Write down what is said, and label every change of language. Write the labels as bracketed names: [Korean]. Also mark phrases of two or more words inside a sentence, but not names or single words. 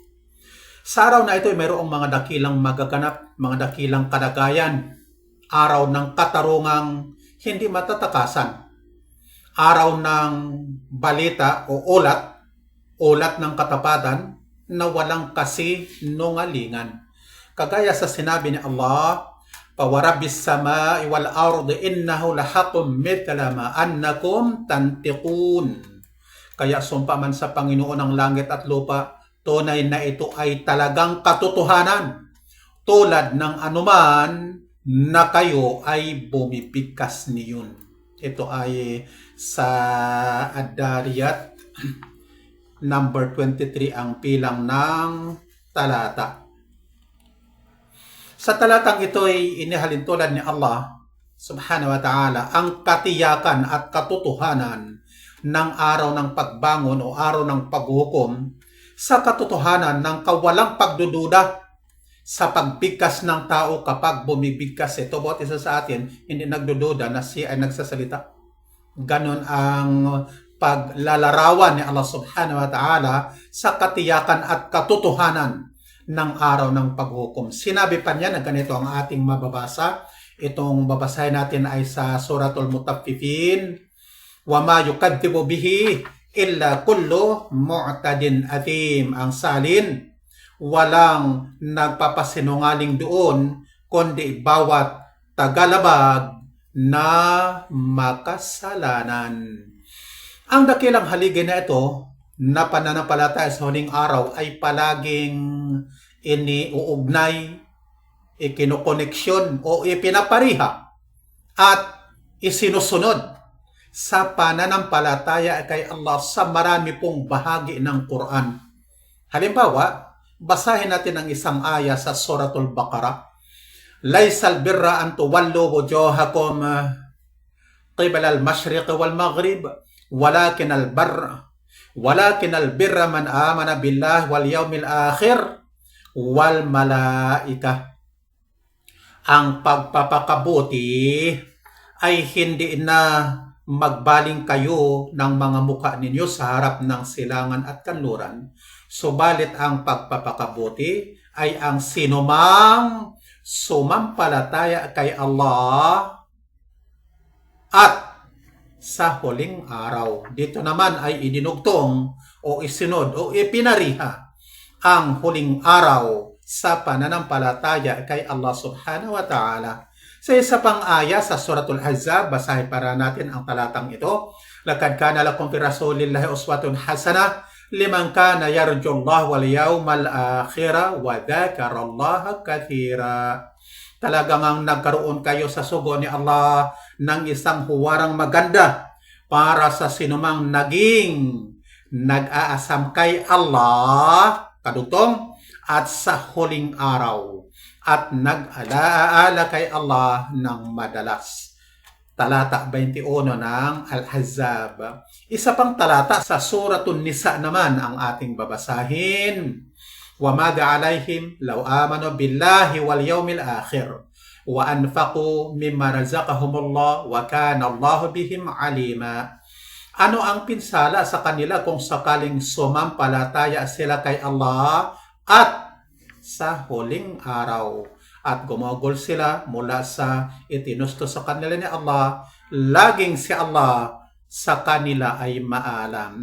[Filipino] Sa araw na ito ay mayroong mga dakilang magaganap, mga dakilang kalagayan. Araw ng katarungang hindi matatakasan. Araw ng balita o ulat ng katapatan na walang kasinungalingan. Kagaya sa sinabi ni [Arabic] Allah, "فورب السماء والأرض إنه لحق مثل ما أنكم تنطقون." [Filipino] Kaya sumpa man sa Panginoon ng langit at lupa, tunay na ito ay talagang katotohanan, tulad ng anuman na kayo ay bumibigkas niyon. Ito ay sa Ad-Dariyat number 23 ang bilang ng talata. Sa talatang ito ay inihalin tulad ni Allah [Arabic] سبحانه وتعالى [Filipino] ang katiyakan at katotohanan ng araw ng pagbangon o araw ng paghukom sa katotohanan ng kawalang pagdududa sa pagbigkas ng tao kapag bumibigkas ito. Bawat isa sa atin hindi nagdududa na siya ay nagsasalita. Ganon ang paglalarawan ni Allah [Arabic] سبحانه وتعالى [Filipino] sa katiyakan at katotohanan ng araw ng paghukom. Sinabi pa niya na ganito ang ating mababasa. Itong babasahin natin ay sa Suratul Mutaffifin. [Arabic] "وما يكذب به إلا كل معتد أثيم." [Filipino] Ang salin, walang nagpapasinungaling doon kundi bawat tagalabag na makasalanan. Ang dakilang haligi na ito na pananampalataya sa huling araw ay palaging iniuugnay, ikinukoneksyon o ipinapariha at isinusunod sa pananampalataya kay Allah sa marami pong bahagi ng Quran. Halimbawa, basahin natin ang isang aya sa Suratul Baqarah. [Arabic] "ليس البر أن تولوا وجوهكم قبل المشرق والمغرب ولكن البر من آمن بالله واليوم الآخر والملائكة." [Filipino] Ang pagpapakabuti ay hindi na magbaling kayo ng mga mukha ninyo sa harap ng silangan at kanluran. Subalit ang pagpapakabuti ay ang sinumang sumampalataya kay Allah at sa huling araw. Dito naman ay idinugtong o isinod o ipinariha ang huling araw sa pananampalataya kay Allah [Arabic] سبحانه وتعالى. [Filipino] Sa isa pang aya sa Suratul Ahzab, basahin para natin ang talatang ito. [Arabic] "لقد كان لكم في رسول الله أسوة حسنة لمن كان يرجو الله واليوم الآخر وذكر الله كثيرا." [Filipino] Talagang ang nagkaroon kayo sa sugo ni Allah ng isang huwarang maganda para sa sinumang naging nag-aasam kay Allah, kadutong, at sa huling araw at nag-alaala kay Allah ng madalas. talata 21 ng Al-Ahzab. Isa pang talata sa Suratun Nisa naman ang ating babasahin. [Arabic] وَمَاذَا عَلَيْهِمْ لَوْ آمَنُوا بِاللَّهِ وَالْيَوْمِ الْآخِرِ وَأَنْفَقُوا مِمَّا رَزَقَهُمُ اللَّهُ وَكَانَ اللَّهُ بِهِمْ عَلِيمًا. [Filipino] Ano ang pinsala sa kanila kung sakaling sumampalataya sila kay Allah at sa huling araw at gumugol sila mula sa itinusto sa kanila ni Allah, laging si Allah sa kanila ay maalam.